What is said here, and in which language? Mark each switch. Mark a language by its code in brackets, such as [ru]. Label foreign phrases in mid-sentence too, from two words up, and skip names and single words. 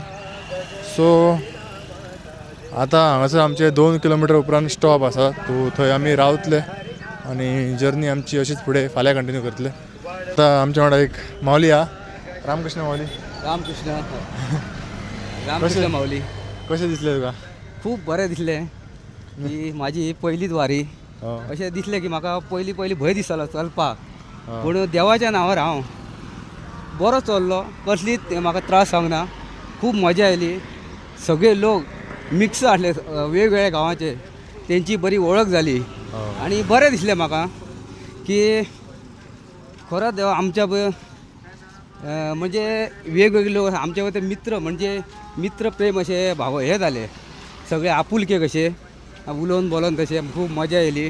[kok] सो आता हांगासर आमचे 2 किलोमीटर उपरांत स्टॉप आसा. सो थंय आमी रावतले आनी जर्नी आमची अशीच फुडें फाल्यां कंटिन्यू करतले. आता आमच्या वांगडा एक माऊली हा. रामकृष्ण माऊली. रामकृष्ण माऊली. कशें दिसलें तुका? खूप बरें दिसलें की माझी पहिलीच वारी. अशें दिसलें की म्हाका पयली भंय दिसतालो चलपाक. पूण देवाच्या नांवार हांव बरो चल्लो. कसलीच म्हाका त्रास जावंक ना. [mr] खूप मजा आली. सगळे लोक मिक्स आसले वेगवेगळ्या गांवाचे, त्यांची बरी ओळख झाली आणि बरें दिसलें म्हाका की खरोच आमच्या म्हणजे वेगवेगळे लोक आमचे ते मित्र म्हणजे मित्र प्रेम असे भाव हे झाले सगळे आपुलके कसे उलोवन बोलोवन तशें खूप मजा येयली.